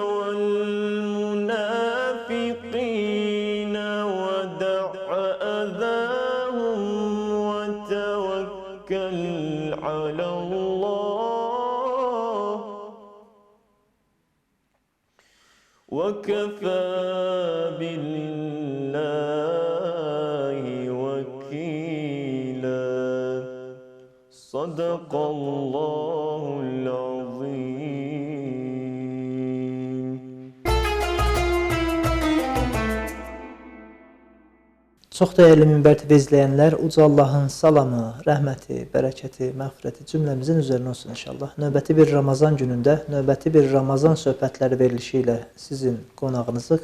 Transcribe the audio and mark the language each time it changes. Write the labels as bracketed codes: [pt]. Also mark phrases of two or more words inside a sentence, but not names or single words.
[ar] والمنافقين ودع أذاهم وتوكل على الله وكفى بالله وكيلا. صدق الله العظيم. [az] Çox dəyərli Minbər TV izləyənlər, uca Allahın salamı, rəhməti, bərəkəti, məğfirəti cümləmizin üzərinə olsun inşallah. Növbəti bir Ramazan günündə, növbəti bir Ramazan söhbətləri verilişi ilə sizin qonağınızıq.